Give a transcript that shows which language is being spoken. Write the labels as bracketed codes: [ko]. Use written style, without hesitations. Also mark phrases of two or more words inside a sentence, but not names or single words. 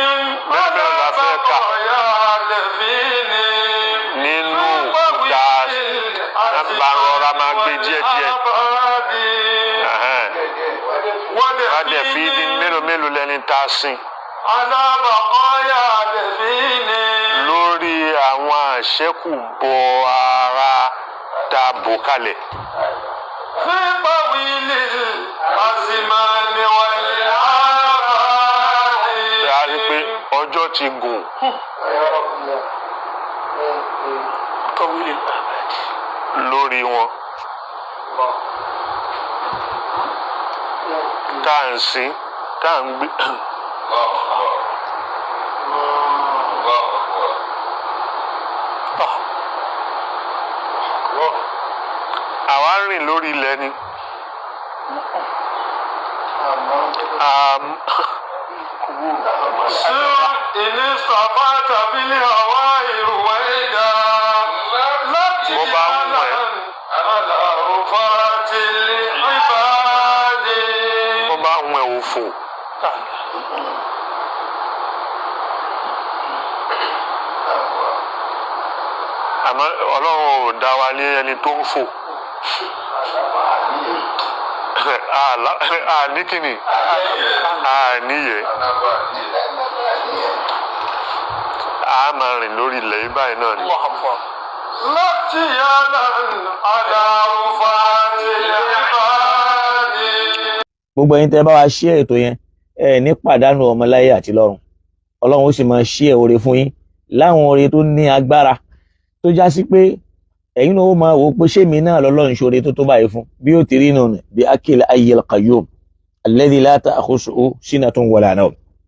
[yo] bẹ́ẹ̀ la fẹ́ kà nínú òkúta nàbà rọra máa gbé díẹ̀díẹ̀. wọ́n dẹ̀ fi ní mélòó lẹ́ni tá a sìn lórí àwọn àṣẹ́kù bọ ara tá a bò kalẹ̀. [ar] في طويل الأزمان والآباد [yo] a rí pé ọjọ́ ti gùn lórí wọn tá à ń sìn tá à ń gbé. àwa ń rìn lórí ilẹ̀ ni [ar] سر إن استطعت بالهواء رويدا [yo] bó bá ń wọ̀ ẹ́ [ar] على رفات العباد [yo] bó bá ń wọ̀ ẹ́ òfò àmọ́ Ọlọ́run ò dá wa lé ẹni tó ń fò. ní kíni níyẹ a máa rìn lórí ilẹ̀ yìí báyìí náà ni. [ar] لاتيانا على رفات العباد [yo] gbogbo ẹ̀yin tẹ́ bá wa ṣí ètò yẹn ẹ ní pàdánù ọmọláyé àti lọ́run Ọlọ́run ó sì máa ṣí ẹ oore fún yín láwọn oore tó ní agbára tó já sí pé ẹ̀yin náà ó máa wò ó pé ṣé mi náà lọ́lọ́run ṣoore tó tó báyìí fún bí ó ti rí nù bí akil [ar] الحي القيوم الذي لا تأخذه سنة ولا نوم.